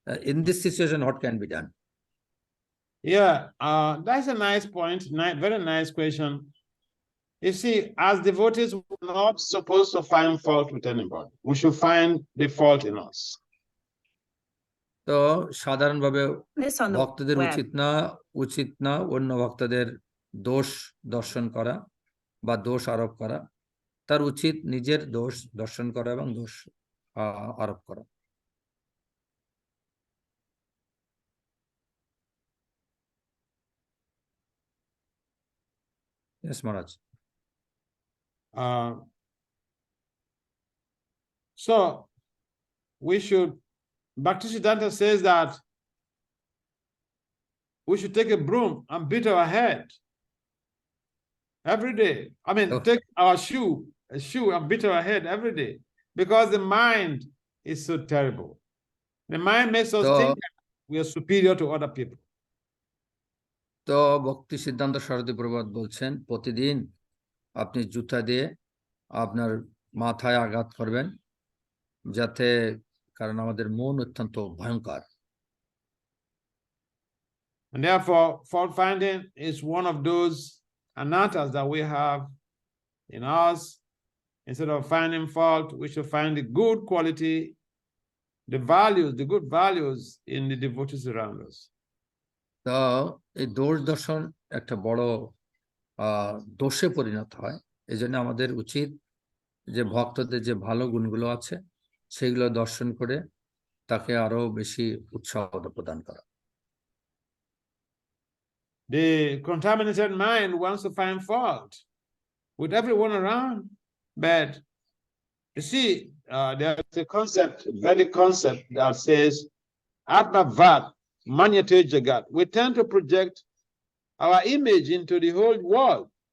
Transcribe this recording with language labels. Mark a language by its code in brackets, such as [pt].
[en] In this situation, what can be done? Yeah, that's a nice point. Very nice question. You see, as devotees, we're not supposed to find fault with anybody. We should find the fault in us. [bn] তো সাধারণভাবে [en] This on the [bn] ভক্তদের [en] web. [bn] উচিত না অন্য ভক্তদের দোষ দর্শন করা বা দোষ আরোপ করা। তার উচিত নিজের দোষ দর্শন করা এবং দোষ আরোপ করা। [en] Yes, Maharaj. So we should, Bhakti Siddhanta says that we should take a broom and beat our head every day. I mean, Oh. take our a shoe and beat our head every day, because the mind is so terrible. The mind makes us So- think that we are superior to other people. [bn] তো ভক্তি সিদ্ধান্ত সরস্বতী প্রভুপাদ বলছেন প্রতিদিন আপনি জুতা দিয়ে আপনার মাথায় আঘাত করবেন, যাতে, কারণ আমাদের মন অত্যন্ত ভয়ঙ্কর। [en] And therefore, fault finding is one of those anarthas that we have in us. Instead of finding fault, we should find the good quality, the values, the good values in the devotees around us. [bn] তো এই দোষ দর্শন একটা বড় দোষে পরিণত হয়। এই জন্য আমাদের উচিত যে ভক্তদের যে ভালো গুণগুলো আছে সেগুলো দর্শন করে তাকে আরো বেশি উৎসাহ প্রদান করা। [en] The contaminated mind wants to find fault with everyone around, but you see, there's a concept, Vedic concept that says, [sa] Atmavat Manyate Jagat. [en] We tend to project our image into the whole world.